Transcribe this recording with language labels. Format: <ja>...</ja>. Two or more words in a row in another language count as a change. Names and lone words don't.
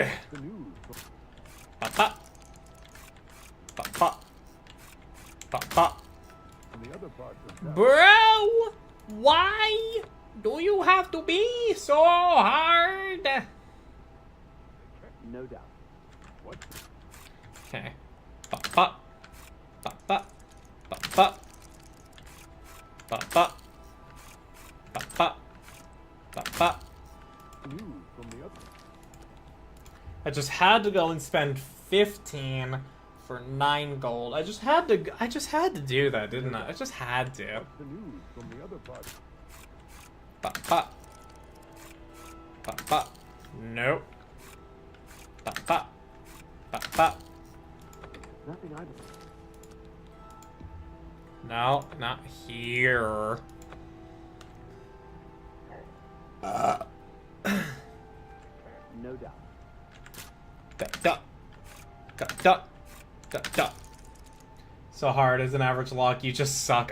<en>Ba-ba. Ba-ba. Ba-ba. Bro! Why do you have to be so hard? No doubt. What? Okay. Ba-ba. Ba-ba. Ba-ba. Ba-ba. Ba-ba. Ba-ba. I just had to go and spend 15 for 9 gold. I just had to do that, didn't I? I just had to. Ba-ba. Ba-ba. Nope. Ba-ba. Ba-ba. Nothing I... No, not here. No doubt. Da. So hard as an average lock, you just suck.</en>